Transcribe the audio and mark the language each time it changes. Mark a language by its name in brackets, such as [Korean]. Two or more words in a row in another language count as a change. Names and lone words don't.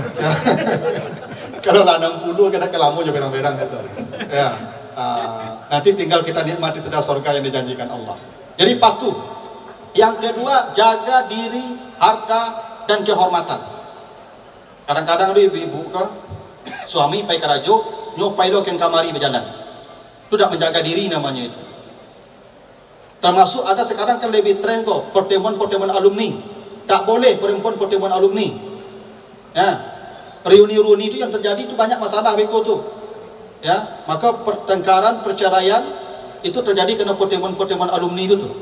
[Indonesian] Kalau lah 60 kita kelamu juga berang-berang gitu. Ya, nanti tinggal kita nikmati saja surga yang dijanjikan Allah. Jadi patuh. Yang kedua, jaga diri, harta dan kehormatan. Kadang-kadang ibu-ibu ke suami [Minangkabau] pai karajo nyopai lo ken kamari [Indonesian] berjalan, itu tidak menjaga diri namanya itu. Termasuk ada sekarang kan lebih tren kok pertemuan alumni, tak boleh pertemuan alumni. Ya, reuni-reuni itu yang terjadi itu banyak masalah [Minangkabau] beko tuh. [Indonesian] Ya, maka pertengkaran, perceraian itu terjadi karena pertemuan alumni itu tuh.